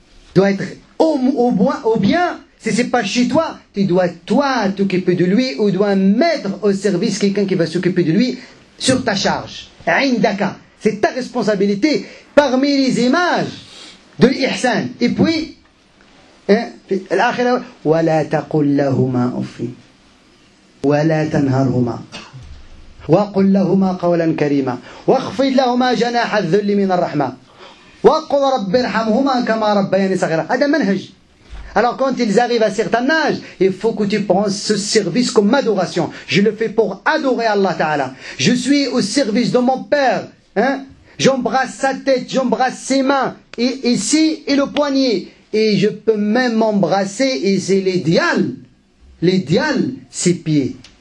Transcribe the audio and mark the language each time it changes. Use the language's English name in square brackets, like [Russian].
[French] Il doit être au bien. Si ce n'est pas chez toi, tu dois toi t'occuper de lui, ou dois mettre au service quelqu'un qui va s'occuper de lui sur ta charge. Indaka. C'est ta responsabilité parmi les images de l'ihsan. Et puis, [Arabic] الآخرة ولا تقل لهما أف ولا تنهرهما وقل لهما قولا كريما واخفض لهما جناح الذل من الرحمة وقل رب ارحمهما كما ربياني صغيرا. هذا منهج. [French] Alors quand ils arrivent à un certain âge, il faut que tu penses ce service comme adoration. Je le fais pour adorer Allah Ta'ala. Je suis au service de mon père. J'embrasse sa tête, j'embrasse ses mains, et ici et le poignet. Et je peux même m'embrasser, et c'est l'idéal. L'idéal, ses pieds.